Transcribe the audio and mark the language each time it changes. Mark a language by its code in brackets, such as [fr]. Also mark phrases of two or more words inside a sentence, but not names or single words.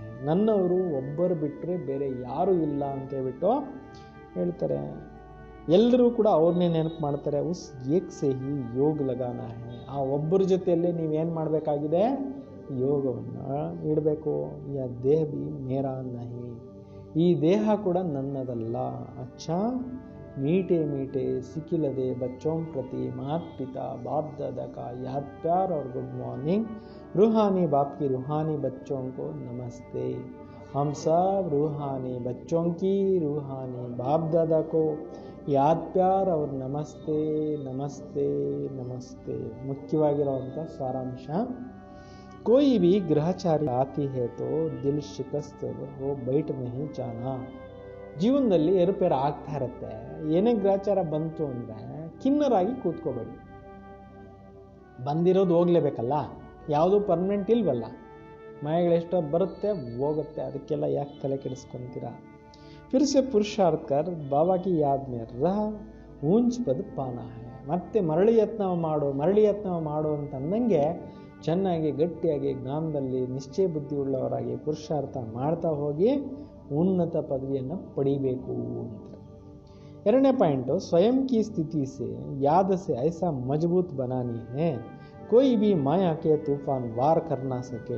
[kn] ನನ್ನವರು ಒಬ್ಬರು ಬಿಟ್ಟರೆ ಬೇರೆ ಯಾರೂ ಇಲ್ಲ ಅಂತ ಹೇಳ್ಬಿಟ್ಟು ಹೇಳ್ತಾರೆ. ಎಲ್ಲರೂ ಕೂಡ ಅವ್ರನ್ನೇ ನೆನಪು ಮಾಡ್ತಾರೆ. [hi] उस एक से ही योग लगाना है. [kn] ಆ ಒಬ್ಬರ ಜೊತೆಯಲ್ಲೇ ನೀವೇನು ಮಾಡಬೇಕಾಗಿದೆ, ಯೋಗವನ್ನು ಇಡಬೇಕು. [hi] यह देह भी मेरा नहीं. [kn] ಈ ದೇಹ ಕೂಡ ನನ್ನದಲ್ಲ. [hi] ಅಚ್ಚಾ मीठे मीठे सिकिलदे बच्चों प्रति माता पिता बाप दादा का याद प्यार और [en] good morning. [hi] रूहानी बाप की रूहानी बच्चों को नमस्ते. हम सब रूहानी बच्चों की रूहानी बाप दादा को याद प्यार और नमस्ते नमस्ते नमस्ते. [kn] ಮುಖ್ಯವಾಗಿರುವಂಥ ಸಾರಾಂಶ, [hi] कोई भी ग्रहचारी आती है तो दिल शिकस्त हो बैठ नहीं जाना. [kn] ಜೀವನದಲ್ಲಿ ಏರುಪೇರು ಆಗ್ತಾ ಇರುತ್ತೆ. ಏನೇ ಗ್ರಹಚಾರ ಬಂತು ಅಂದರೆ ಖಿನ್ನರಾಗಿ ಕೂತ್ಕೋಬೇಡಿ. ಬಂದಿರೋದು ಹೋಗ್ಲೇಬೇಕಲ್ಲ, ಯಾವುದೂ ಪರ್ಮನೆಂಟ್ ಇಲ್ವಲ್ಲ. ಮಾಯಗಳೆಷ್ಟೋ ಬರುತ್ತೆ ಹೋಗುತ್ತೆ, ಅದಕ್ಕೆಲ್ಲ ಯಾಕೆ ತಲೆ ಕೆಡಿಸ್ಕೊತೀರಾ. [hi] फिर से पुरुषार्थ कर बाबा की याद में रह ऊंच पद पाना है. [kn] ಮತ್ತೆ ಮರಳಿ ಯತ್ನ ಮಾಡು ಅಂತ ಅಂದಂಗೆ ಚೆನ್ನಾಗಿ ಗಟ್ಟಿಯಾಗಿ ಜ್ಞಾನದಲ್ಲಿ ನಿಶ್ಚಯ ಬುದ್ಧಿ ಉಳ್ಳವರಾಗಿ ಪುರುಷಾರ್ಥ ಮಾಡ್ತಾ ಹೋಗಿ ಉನ್ನತ ಪದವಿಯನ್ನು ಪಡಿಬೇಕು ಅಂತ. ಎರಡನೇ ಪಾಯಿಂಟು, [hi] स्वयं की स्थिति से याद से ऐसा मजबूत बनानी है कोई भी माया के तूफान वार कर ना सके.